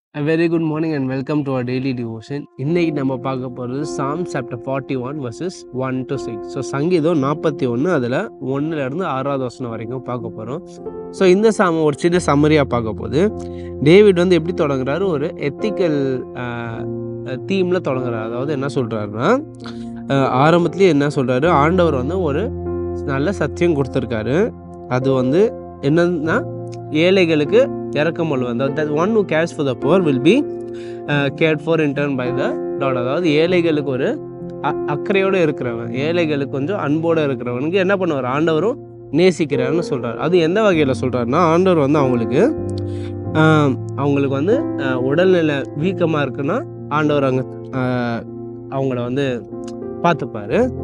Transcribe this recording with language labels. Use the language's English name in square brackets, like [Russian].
[English] A very good morning and welcome to our daily devotion. [Tamil] இன்னைக்கு நம்ம பார்க்க போகிறது [English] Psalm chapter 41 verses 1 to 6. [Tamil] So சங்கீதம் 41 அதில் 1லேருந்து 6வது வசனம் வரைக்கும் பார்க்க போகிறோம். ஸோ இந்த சாம ஒரு சின்ன சம்மரியாக பார்க்க போது டேவிட் வந்து எப்படி தொடங்குறாரு, ஒரு எத்திக்கல் தீமில் தொடங்குறாரு. அதாவது என்ன சொல்கிறாருன்னா, ஆரம்பத்துலேயே என்ன சொல்கிறாரு, ஆண்டவர் வந்து ஒரு நல்ல சத்தியம் கொடுத்துருக்காரு. அது வந்து என்னன்னா, ஏழைகளுக்கு இறக்கம் கொள்வது. [English] that one who cares for the poor will be cared for in turn by the Lord. [Tamil] அதாவது ஏழைகளுக்கு ஒரு அக்கறையோடு இருக்கிறவன், ஏழைகளுக்கு கொஞ்சம் அன்போடு இருக்கிறவனுக்கு என்ன பண்ணுவார், ஆண்டவரும் நேசிக்கிறாருன்னு சொல்கிறார். அது எந்த வகையில் சொல்கிறாருன்னா, ஆண்டவர் வந்து அவங்களுக்கு வந்து உடல்நிலை வீக்கமாக இருக்குன்னா ஆண்டவர் அங்கே அவங்கள வந்து பார்த்துப்பார்.